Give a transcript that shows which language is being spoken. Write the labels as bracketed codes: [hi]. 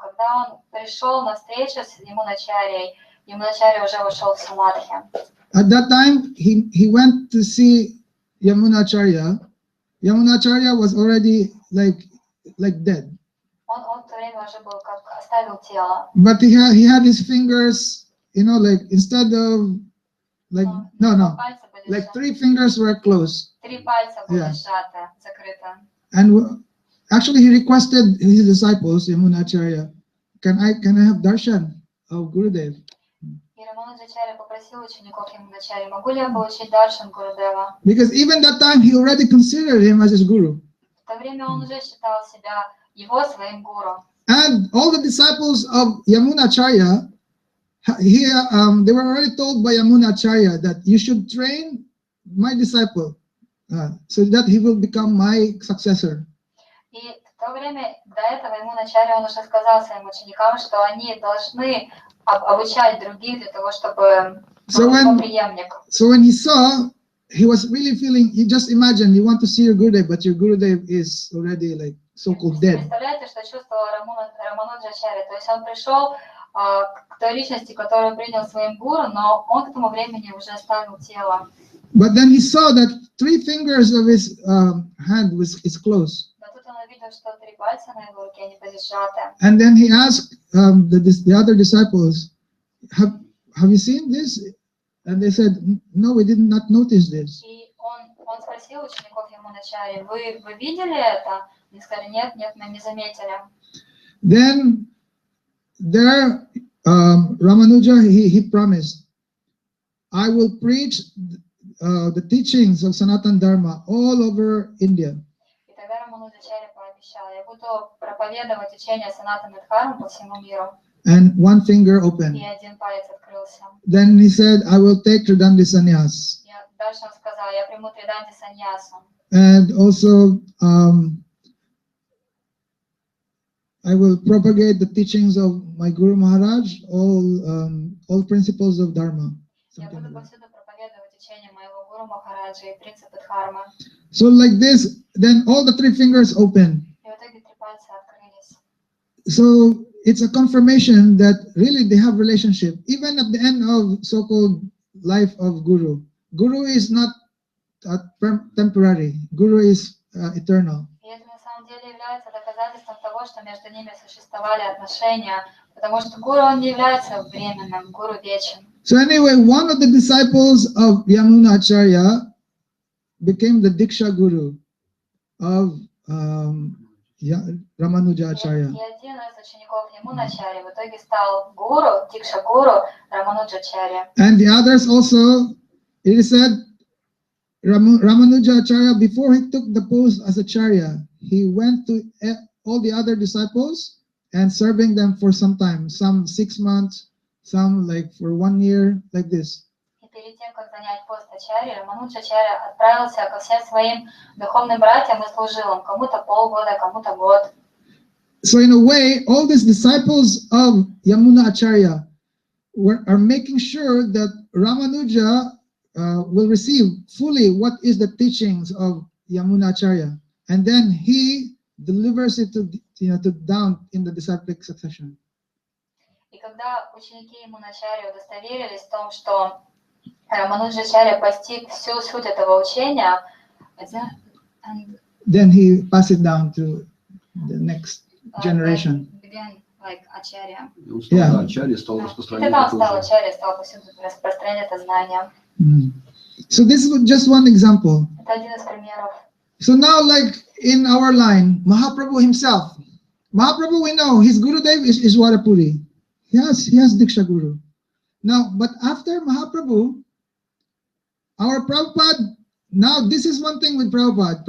[ru] Когда он пришел на встречу с Ямуначарьей, Ямуначарья уже ушел в самадхи. [en] At that time, he went to see Yamuna Acharya. Yamuna Acharya was already like dead. [ru] Он в то время уже был как оставил тело. [en] But he had his fingers, like instead of like no, [ru] Пальцы были [en] like [ru] сжаты. [en] 3 fingers were closed. [ru] 3 пальца были [en] Yeah. [ru] сжаты, закрыты. [en] And actually, he requested his disciples, Yamunacharya, can I have darshan of Gurudev? [ru] И Рамануджачарья попросил учеников Ямуначарьи, могу ли я получить даршан Гурудева? [en] Because even that time, he already considered him as his guru. [ru] В то время он уже считал себя его своим гуру. [en] And all the disciples of Yamunacharya, they were already told by Yamunacharya that you should train my disciple so that he will become my successor. [ru] И в то время, до этого Ямуначарья, он уже сказал своим ученикам, что они должны обучать других для того, чтобы был его преемник. [en] So when he saw, he was really feeling, you just imagine, you want to see your Gurudev, but your Gurudev is already like so-called dead. [ru] Представляете, что чувствовал Рамануджачарья? То есть он пришел к той личности, которую принял своим гуру, но он к тому времени уже оставил тело. [en] But then he saw that 3 fingers of his hand is closed. [ru] Но тут он увидел, что 3 пальца на его руке не были сжаты. [en] And then he asked the other disciples, have you seen this? And they said, no, we did not notice this. [ru] И он спросил учеников Ямуначарьи, вы видели это? Они сказали, нет, мы не заметили. [en] Then there, Ramanuja, he promised, I will preach the teachings of Sanatana Dharma all over India. [ru] И тогда Рамануджачарья пообещал, я буду проповедовать учение Санатана Дхармы по всему миру. [en] And 1 finger open. [ru] И 1 палец открылся. [en] Then he said, I will take Tridandi sannyas. [ru] Дальше он сказал, я приму Триданди саньясу. [en] And also, I will propagate the teachings of my Guru Maharaj, all principles of Dharma. [ru] Я буду повсюду проповедовать учение моего Гуру Махараджа и принципы Дхармы. [en] So like this, then all the 3 fingers open. [ru] И в итоге 3 пальца открылись. [en] So it's a confirmation that really they have relationship. Even at the end of so-called life of Guru. Guru is not temporary. Guru is eternal. [ru] И это на самом деле является доказательством того, что между ними существовали отношения, потому что Гуру, он не является временным, Гуру вечен. [en] So anyway, one of the disciples of Yamunacharya became the Diksha Guru of Ramanuja Acharya. [ru] И один из учеников Ямуначарьи в итоге стал гуру, Дикша Гуру Рамануджачарья. [en] And the others also, it is said, Ramanuja Acharya, before he took the post as Acharya, he went to all the other disciples and serving them for some time, some 6 months, some like for 1 year, like this. [ru] И перед тем, как занять пост Ачарьи, Рамануджачарья отправился ко всем своим духовным братьям и служил им, кому-то полгода, кому-то год. [en] So in a way, all these disciples of Yamuna Acharya are making sure that Ramanuja will receive fully what is the teachings of Yamuna Acharya, and then he delivers it to down in the disciplic succession. [ru] И когда ученики Ямуначарьи удостоверились в том, что Рамануджачарья постиг всю суть этого учения, [en] then he passed it down to the next generation. Began like Acharya. Yeah. [ru] Acharya стал распространять Когда он это стал тоже. Ачарьей, стал повсюду распространять это знание. [en] So this is just one example. [ru] Это один из примеров. [en] So now, like in our line, Mahaprabhu himself. Mahaprabhu, we know his Gurudev is Ishwarapuri. He has Diksha Guru. Now, but after Mahaprabhu, our Prabhupada, now this is one thing with Prabhupada.